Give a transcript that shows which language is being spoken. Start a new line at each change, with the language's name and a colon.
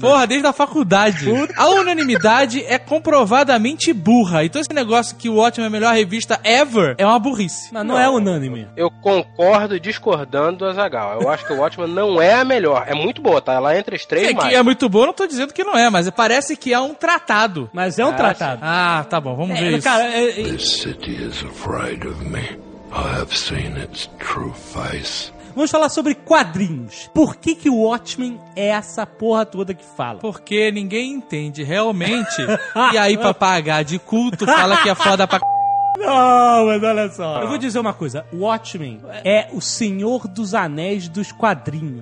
Portuguese: Porra, desde a faculdade. A unanimidade é comprovadamente burra. Então esse negócio que o Watchmen é a melhor revista ever é uma burrice. Mas não é unânime. Eu concordo discordando do Azaghal. Eu acho que o Watchmen não é a melhor. É muito boa, tá? Ela é entre as três, mas... É muito boa, não tô dizendo que não é, mas parece que é um tratado. Mas é um tratado. Ah, tá bom, vamos ver isso. Cara,
English: This city is afraid of me. I have seen its true face.
Portuguese: Vamos falar sobre quadrinhos. Por que que o Watchmen é essa porra toda que fala? Porque ninguém entende realmente. E aí, pra pagar de culto, fala que é foda pra... Não, mas olha só. Eu vou dizer uma coisa. Watchmen é o Senhor dos Anéis dos quadrinhos.